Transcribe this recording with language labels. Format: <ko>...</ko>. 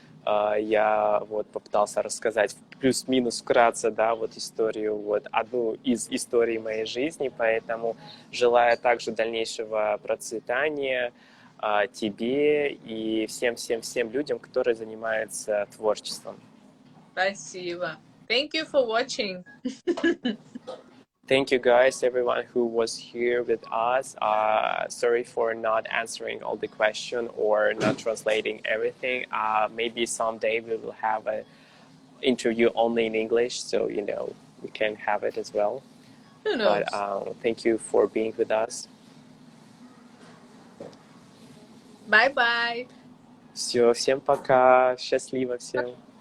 <ru>Я вот попытался рассказать плюс-минус вкратце, да, вот историю, вот одну из историй моей жизни, поэтому желаю также дальнейшего процветания тебе и всем людям, которые занимаются творчеством. Спасибо.</ru> <en>Thank you for watching. Thank you guys, everyone who was here with us. Sorry for not answering all the question or not translating everything. Maybe someday we will have an interview only in English, so you know we can have it as well. Who But knows? thank you for being with us. Bye-bye.</en> <ru>Все, всем пока, счастливо всем,</ru>